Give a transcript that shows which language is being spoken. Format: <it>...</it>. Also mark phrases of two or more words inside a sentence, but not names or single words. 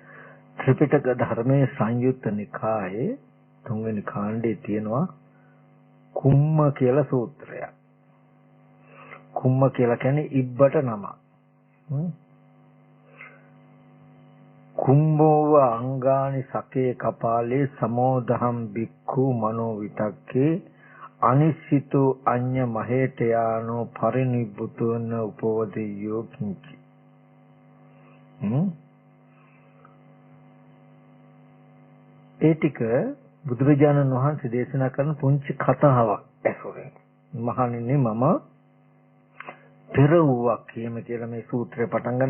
<si>ත්‍රිපිටක ධර්මයේ සංයුත්ත නිකායේ 3 වෙනි කාණ්ඩයේ තියෙනවා කුම්ම කියලා සූත්‍රයක්. කුම්ම කියලා කියන්නේ ඉබ්බට නම.</si> <pi>කුම්බෝව අංගානි සකේ කපාලේ සමෝදහම් බික්ඛු මනෝ විතක්කේ අනිසිතෝ අඤ්ඤ මහේතයානෝ පරිනිබ්බුතෝන උපවදියෝ කිංචි.</pi> <si>ඒ ටික බුදුරජාණන් වහන්සේ දේශනා කරන පුංචි කතාවක් ඇසුරෙන් මහණෙනි මම පෙර වූවක් කියම කියලා මේ සූත්‍රය පටන් ගන්න.</si>